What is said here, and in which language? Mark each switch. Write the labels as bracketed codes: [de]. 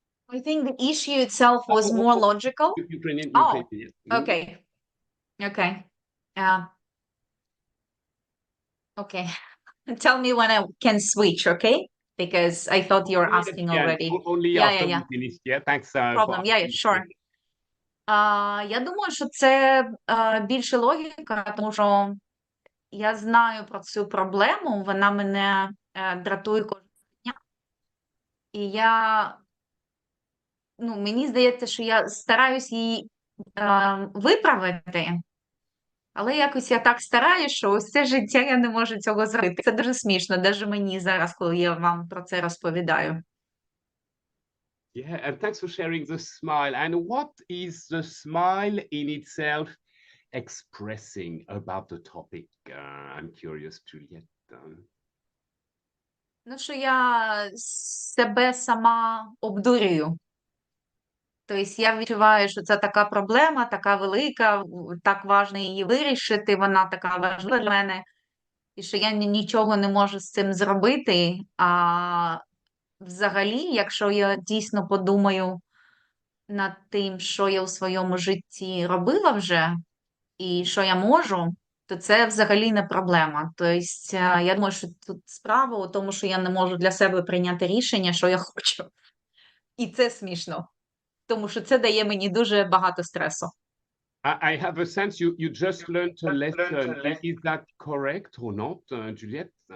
[en] I think the issue itself was more logical. Ukrainian, Oh, yes. okay. Okay. Okay. Tell me when I can switch, okay? Because I thought you were asking already. Only Yeah, after yeah, we finish. Yeah, thanks. Problem. Yeah, sure. [uk] Я думаю, що це більше логіка, тому що я знаю про цю проблему, вона мене дратує кожного дня. І мені здається, що я стараюсь її виправити, але якось я так стараюсь, що ось це життя я не можу цього зробити. Це дуже смішно, навіть мені зараз, коли я вам про це розповідаю. [en] Yeah, and thanks for sharing the smile. And what is the smile in itself expressing about the topic? I'm curious, Juliette. [uk] Що я себе сама обдурюю. Тобто я відчуваю, що це така проблема, така велика, так важливо її вирішити, вона така важлива для мене, і що я нічого не можу з цим зробити. А взагалі, якщо я дійсно подумаю над тим, що я у своєму житті робила вже, і що я можу, то це взагалі не проблема. Тобто, я думаю, що тут справа у тому, що я не можу для себе прийняти рішення, що я хочу. І це смішно, тому що це дає мені дуже багато стресу. [en] I have a sense you just learned a lesson. Is that correct or not, Juliette?